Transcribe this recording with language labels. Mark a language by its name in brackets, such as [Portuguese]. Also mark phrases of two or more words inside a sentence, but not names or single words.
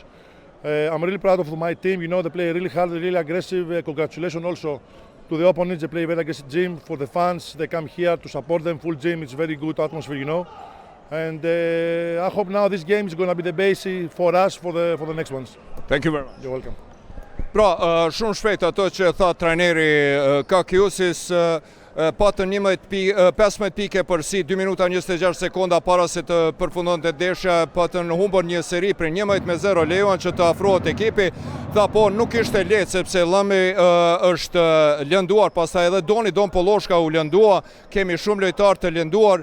[English] I'm really proud of my team. You know, they play really hard, really aggressive. Congratulations also to the opponents. They play very aggressive gym for the fans. They come here to support them. Full gym. It's very good atmosphere, you know. And I hope now this game is going to be the basis for us for the next ones. Thank you very much. You're welcome. [Albanian] Pra, shumë shpejt ato që tha trajneri Kakiusis, patën 15 pike përsi 2 minuta 26 sekonda para se të përfundonte ndeshja, patën humbën një seri për 11-0 lejuan që të afrohet ekipi. Tha po nuk ishte lehtë sepse Llami është lënduar, pastaj edhe Don Polloshka u lëndua, kemi shumë lojtarë të lënduar.